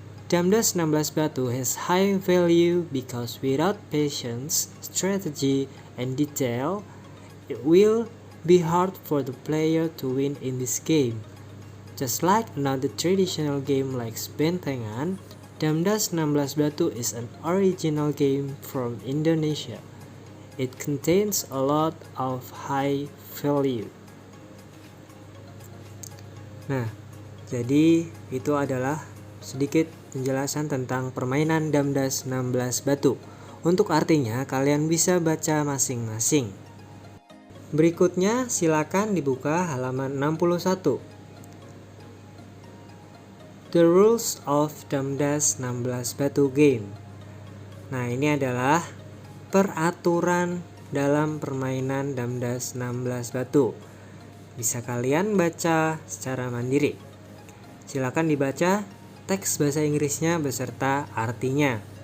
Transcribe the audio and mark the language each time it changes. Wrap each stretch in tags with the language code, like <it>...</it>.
<en>Damdas 16 Batu has high value because without patience, strategy, and detail, it will be hard for the player to win in this game. Just like another traditional game like Bentengan, Damdas 16 Batu is an original game from Indonesia. It contains a lot of high value.</en> <id>Nah, jadi itu adalah sedikit penjelasan tentang permainan Damdas 16 Batu. Untuk artinya kalian bisa baca masing-masing. Berikutnya silakan dibuka halaman 61.</id> <en>The rules of Damdas 16 Batu game.</en> <id>Nah, ini adalah peraturan dalam permainan Damdas 16 Batu. Bisa kalian baca secara mandiri. Silakan dibaca teks bahasa Inggrisnya beserta artinya.</id>